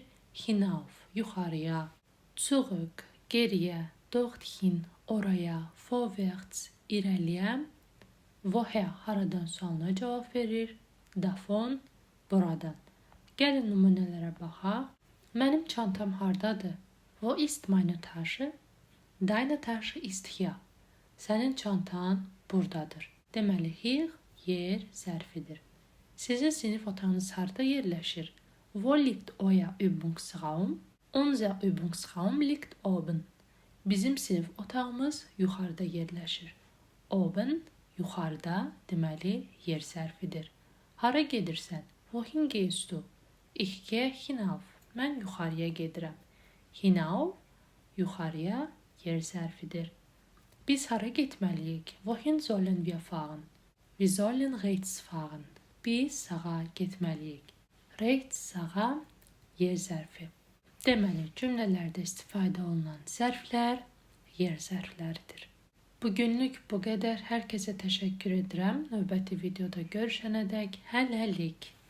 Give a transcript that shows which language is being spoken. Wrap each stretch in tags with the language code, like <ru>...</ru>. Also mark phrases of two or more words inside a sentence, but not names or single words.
<az>Hinauf, yuxarıya. Zurück, geriyə. Dorthin, oraya. Vorwärts, irəliyə. Woher, haradan sualına cavab verir. Davon, buradan. Gəlin nümunələrə baxaq. Mənim çantam hardadır?</az> <de>Wo ist meine Tasche? Deine Tasche ist hier.</de> <az>Sənin çantan buradadır. Deməli, hier, yer zərfidir. Sizin sinif otağınız harda yerləşir?</az> <de>Wo liegt euer Übungsraum? Unser Übungsraum liegt oben.</de> <az>Bizim sinif otağımız yuxarıda yerləşir. Oben, yuxarıda, deməli, yer zərfidir. Hara gedirsən?</az> <de>Wohin gehst du? Ich gehe hinauf.</de> <az>Mən yuxarıya gedirəm. Hinauf, yuxarıya, yer zərfidir. Biz hara getməliyik?</az> <de>Wohin sollen wir fahren? Wir sollen rechts fahren.</de> <az>Biz sağa getməliyik. Rechts, sağa, yer zərfi. Deməli, cümlələrdə istifadə olunan zərflər yer zərfləridir. Bugünlük bu qədər. Hər kəsə təşəkkür edirəm. Növbəti videoda görüşənədək hələlik.</az>